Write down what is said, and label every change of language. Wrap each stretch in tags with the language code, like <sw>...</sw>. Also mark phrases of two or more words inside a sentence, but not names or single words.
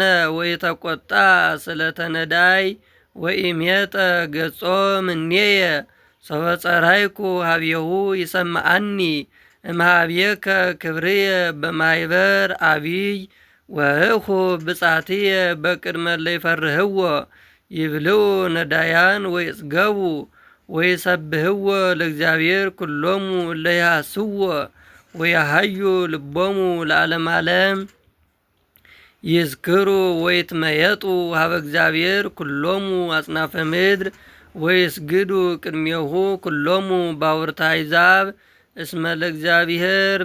<gez>ወኢተቈጣ ስለተ ነዳይ ወኢሜጠ ገጾ እምኔየ ሶበ ጸራይኩ ሀቤሁ ይሰምዓኒ። እምኀቤከ ክብርየ በማኅበር አቢይ ወእኹ ብጻትየ በቅድመ እለ ይፈርህዎ። ይብልዑ ነዳያን ወይጽገቡ ወይሰብህዎ ለእግዚአብሔር ኩሎሙ እለ ይሃስዎ ወያሃዩ ልቦሙ ለዓለመ ዓለም። ይዝክሩ ወይትመየጡ ሀበ እግዚአብሔር ኩሎሙ አጽናፈ ምድር ወይስግዱ ቅድሜሁ ኩሎሙ ባውርተ አሕዛብ። እስመ ለእግዚአብሔር</gez>